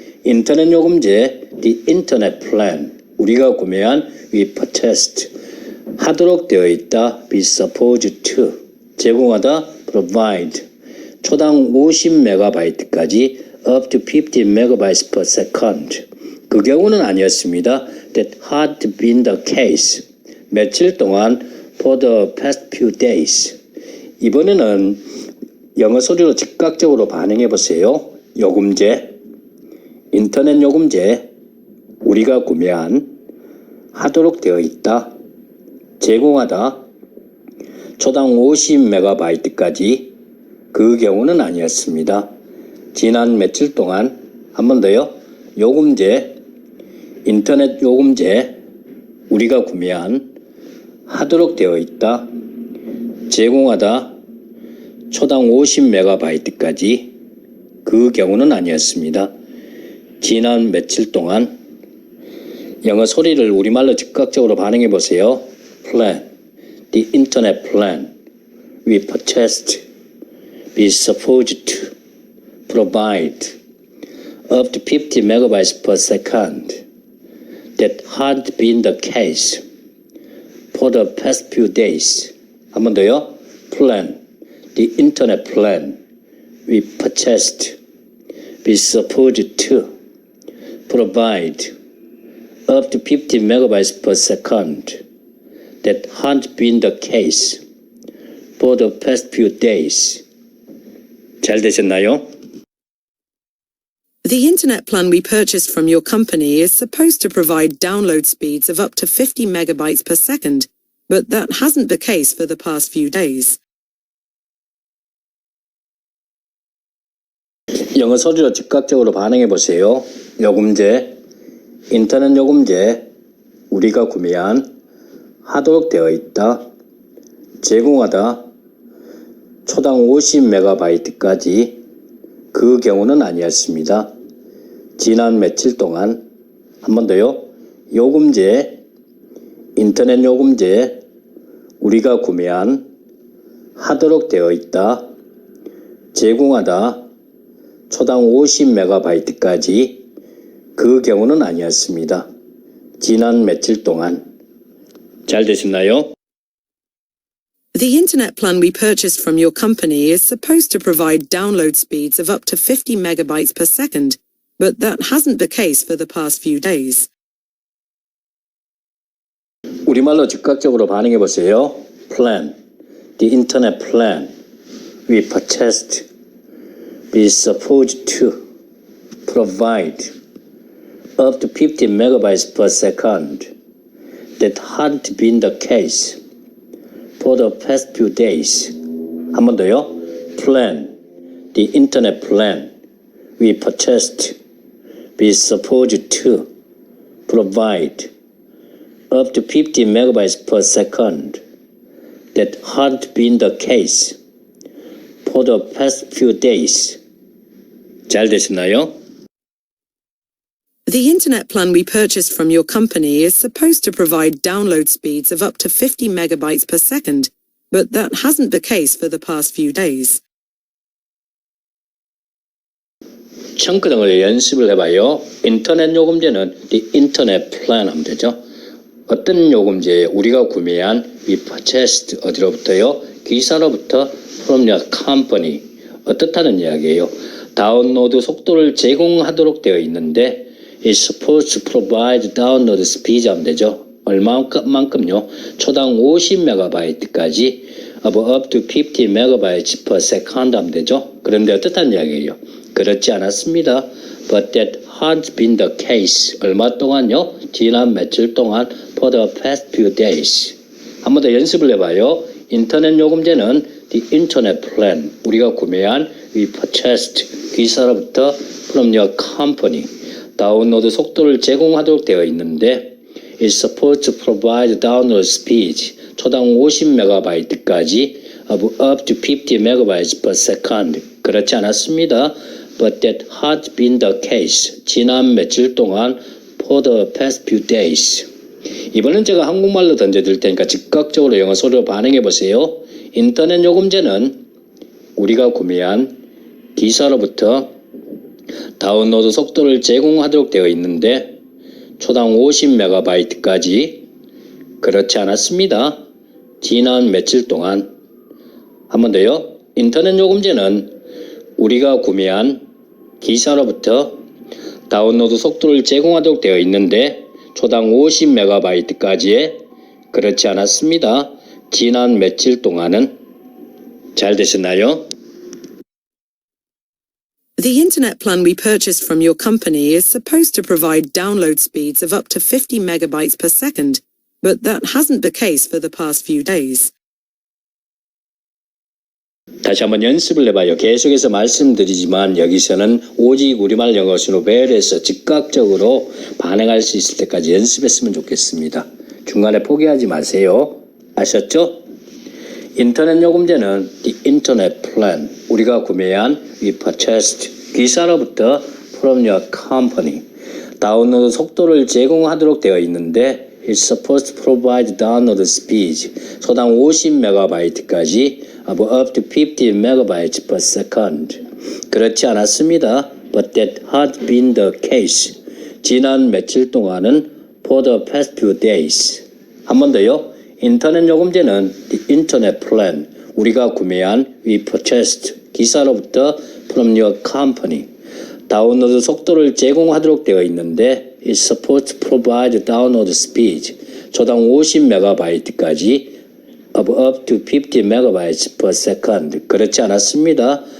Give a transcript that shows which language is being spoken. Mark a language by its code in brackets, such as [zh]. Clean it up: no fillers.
[ko] 인터넷 요금제 [en] the internet plan. [ko] 우리가 구매한 [en] we purchased. [ko] 하도록 되어 있다 [en] be supposed to. [ko] 제공하다 [en] provide. [ko] 초당 50MB까지 [en] up to 50 megabytes per second. [ko] 그 경우는 아니었습니다. [en] that had been the case. [ko] 며칠 동안 [en] for the past few days. [ko] 이번에는 영어 소리로 즉각적으로 반응해 보세요. 요금제, 인터넷 요금제, 우리가 구매한, 하도록 되어 있다, 제공하다, 초당 50MB까지 그 경우는 아니었습니다. 지난 며칠 동안 한 번 더요. 요금제, 인터넷 요금제, 우리가 구매한, 하도록 되어 있다, 제공하다, 초당 50MB까지 그 경우는 아니었습니다. 지난 며칠 동안 영어 소리를 우리말로 즉각적으로 반응해 보세요. [en] plan, the internet plan, we purchased, be supposed to, provide, up to 50 megabytes per second, that had been the case for the past few days. [ko] 한 번 더요. [en] plan, the internet plan, we purchased, be supposed to, provide, up to 50 megabytes per second, that had been the case for the past few days. [ko] 잘 되셨나요? [en] The internet plan we purchased from your company is supposed to provide download speeds of up to 50 megabytes per second, but that hasn't been the case for the past few days. [ko] 영어 소리로 즉각적으로 반응해 보세요. 요금제, 인터넷 요금제, 우리가 구매한, 하도록 되어 있다, 제공하다, 초당 50MB까지 그 경우는 아니었습니다. 지난 며칠 동안 한 번 더요. 요금제, 인터넷 요금제, 우리가 구매한, 하도록 되어 있다, 제공하다, 초당 50MB까지 그 경우는 아니었습니다. 지난 며칠 동안. 잘 되셨나요? [en] The internet plan we purchased from your company is supposed to provide download speeds of up to 50 megabytes per second, but that hasn't been the case for the past few days. [ko] 우리말로 즉각적으로 반응해 보세요. [en] plan, the internet plan, we purchased, be supposed to, provide, up to 50 megabytes per second. That hadn't been the case for the past few days. [ko] 한 번 더요. [en] Plan, the internet plan we purchased, is supposed to provide up to 50 megabytes per second. That hadn't been the case for the past few days. [ko] 잘 되셨나요? [en] The internet plan we purchased from your company is supposed to provide download speeds of up to 50 megabytes per second, but that hasn't the case for the past few days. [ko] 청크등을 연습을 해봐요. 인터넷 요금제는 [en] the internet plan [ko] 하면 되죠. 어떤 요금제에 우리가 구매한 [en] we purchased [ko] 어디로부터요? 기사로부터 [en] from your company. [ko] 어떻다는 이야기예요. 다운로드 속도를 제공하도록 되어 있는데 [en] is supposed to provide download speed [ko] 하면 되죠. 얼마만큼요? 초당 50MB까지 [en] up to 50 MB per second [ko] 하면 되죠. 그런데 어떻다는 이야기예요? 그렇지 않았습니다. [en] But that has been the case. [ko] 얼마 동안요? 지난 며칠 동안 [en] for the past few days. [ko] 한 번 더 연습을 해봐요. 인터넷 요금제는 [en] the internet plan. [ko] 우리가 구매한 [en] we purchased. [ko] 기사로부터 [en] from your company. [ko] 다운로드 속도를 제공하도록 되어 있는데 [en] is supposed to provide download speed. [ko] 초당 50MB까지 [en] up to 50 MB per second. [ko] 그렇지 않았습니다. [en] But that had been the case. [ko] 지난 며칠 동안 [en] for the past few days. [ko] 이번엔 제가 한국말로 던져드릴 테니까 즉각적으로 영어 소리로 반응해 보세요. 인터넷 요금제는 우리가 구매한 기사로부터 다운로드 속도를 제공하도록 되어 있는데 초당 50MB까지 그렇지 않았습니다. 지난 며칠 동안 한 번 더요. 인터넷 요금제는 우리가 구매한 기사로부터 다운로드 속도를 제공하도록 되어 있는데 초당 50MB까지의 그렇지 않았습니다. 지난 며칠 동안은 잘 되셨나요? [en] The internet plan we purchased from your company is supposed to provide download speeds of up to 50 megabytes per second, but that hasn't the case for the past few days. [ko] 다시 한번 연습을 해봐요. 계속해서 말씀드리지만 여기서는 오직 우리말 영어 순으로 배열해서 즉각적으로 반응할 수 있을 때까지 연습했으면 좋겠습니다. 중간에 포기하지 마세요. 아셨죠? 인터넷 요금제는 [en] the internet plan. [ko] 우리가 구매한 [en] we purchased. [ko] 기사로부터 [en] from your company. [ko] 다운로드 속도를 제공하도록 되어 있는데 [en] is supposed to provide download speed. [ko] 초당 50MB까지 [en] up to 50 MB per second. [ko] 그렇지 않았습니다. [en] But that had been the case. [ko] 지난 며칠 동안은 [en] for the past few days. [ko] 한 번 더요. 인터넷 요금제는 [en] the internet plan. [ko] 우리가 구매한 [en] we purchased. [ko] 기사로부터 [en] from your company. [ko] 다운로드 속도를 제공하도록 되어 있는데 [en] is supposed to provide download speed. [ko] 초당 50MB까지 [en] up to 50 MB per second. [ko] 그렇지 않았습니다.